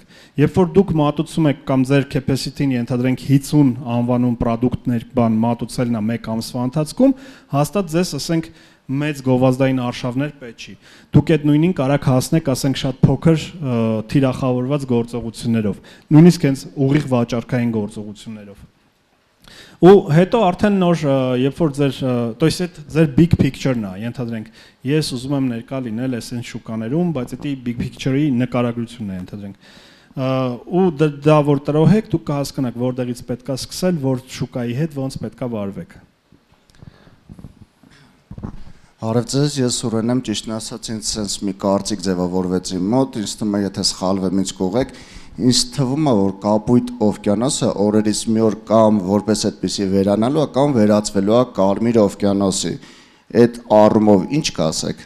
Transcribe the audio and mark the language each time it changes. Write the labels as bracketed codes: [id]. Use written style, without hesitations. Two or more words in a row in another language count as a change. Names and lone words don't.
[hy] Երբ որ դուք մատուցում եք կամ ձեր capacity-ին ենթադրենք 50 անվանում product-ներ բան մատուցելն է 1 ամսվա ընթացքում, հաստատ ձեզ ասենք մեծ գովազդային արշավներ պետք չի։ Դուք այդ նույնին կարաք հասնեք, ասենք, շատ փոքր թիրախավորված գործողություններով, նույնիսկ հենց ուղիղ վաճառքային գործողություններով։ Ու հետո արդեն նոր, երբ որ ձեր, [ru] то есть [hy] այդ ձեր [en] big picture- [hy] ն է, ենթադրենք, ես ուզում եմ ներկա լինել այսպես շուկաներում, բայց դա [en] big picture- [hy] ի նկարագրությունն է, ենթադրենք։ Ու դա որ տրոհեք, դուք կհասկանաք որտեղից պետքա սկսել, որ շուկայի հետ ոնց պետքա վարվեք։ Արև ձեզ, ես Սուրեն եմ, ճիշտն ասած ինձ sense մի կարծիք ձևավորվեց իմ մոտ, ինձ թվում է եթե սխալվեմ ինձ կողեք, ինձ թվում է, որ Կապույտ օվկիանոսը օրերից մի օր կամ որպես այդպեսի վերանալու է, կամ վերածվելու է Կարմիր օվկիանոսի։ Այդ առումով ինչ կասեք։